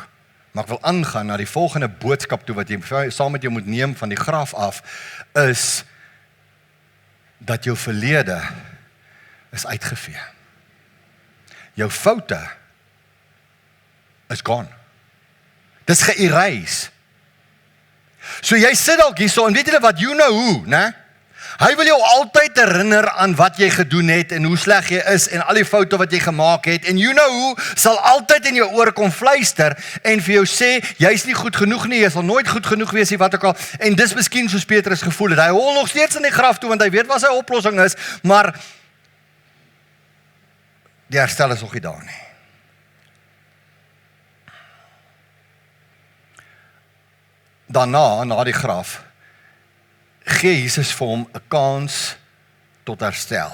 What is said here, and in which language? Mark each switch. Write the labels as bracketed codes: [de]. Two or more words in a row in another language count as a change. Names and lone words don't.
[af] Maar ek wil aangaan na die volgende boodskap toe wat jy saam met jou moet neem van die graf af, is dat jou verlede is uitgevee. Jou foute is gone. Dis ge-erase. So jy sit dalk hierso en weet julle wat, [en] you know who, [af] né? Hy wil jou altyd herinner aan wat jy gedoen het en hoe sleg jy is en al die foute wat jy gemaak het, en [en] you know who [af] sal altyd in jou oor kom fluister en vir jou sê, jy's nie goed genoeg nie, jy sal nooit goed genoeg wees nie, wat ook al, en dis miskien soos Petrus gevoel het. Hy hol nog steeds in die graf toe, want hy weet wat sy oplossing is, maar die herstel is nog nie daar nie. Daarna, na die graf, gee Jesus vir hom 'n kans tot herstel.